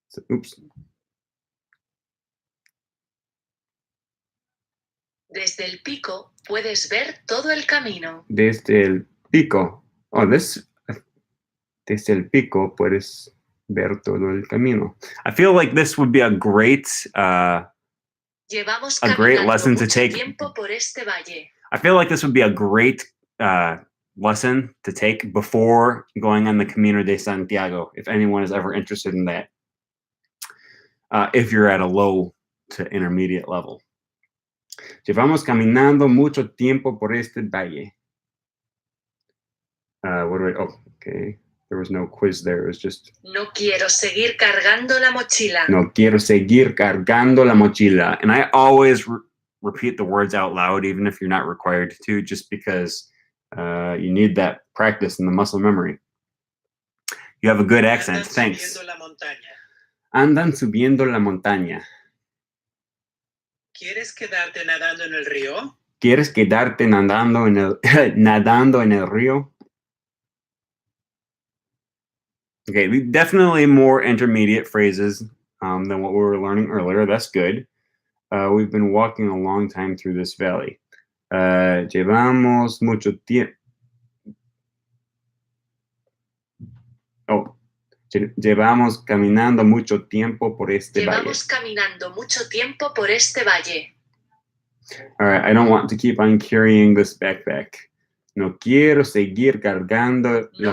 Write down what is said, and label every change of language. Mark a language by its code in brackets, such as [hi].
[es] Oops. Desde el pico puedes ver todo el camino. Desde el pico. Desde el pico puedes ver todo el camino. [en] I feel like this would be a great [es] Llevamos [en] lesson to [es] mucho [en] take. [es] tiempo por este valle. [en] I feel like this would be a great lesson to take before going on the Camino de Santiago, if anyone is ever interested in that. If you're at a low to intermediate level. [es] Llevamos caminando mucho tiempo por este valle. [en] Okay. There was no quiz there. It was just. [es] No quiero seguir cargando la mochila. No quiero seguir cargando la mochila. [en] And I always repeat the words out loud, even if you're not required to, just because you need that practice and the muscle memory. You have a good accent. Thanks. [es] Subiendo la montaña. Andan subiendo la montaña. ¿Quieres quedarte nadando en el río? ¿Quieres quedarte nadando en el río? [en] Okay, definitely more intermediate phrases than what we were learning earlier. That's good. We've been walking a long time through this valley. [es] Llevamos mucho tiempo. Llevamos caminando mucho tiempo por este valle. Llevamos caminando mucho tiempo por este valle. [en] All right, I don't want to keep on carrying this backpack. [es] No quiero seguir cargando la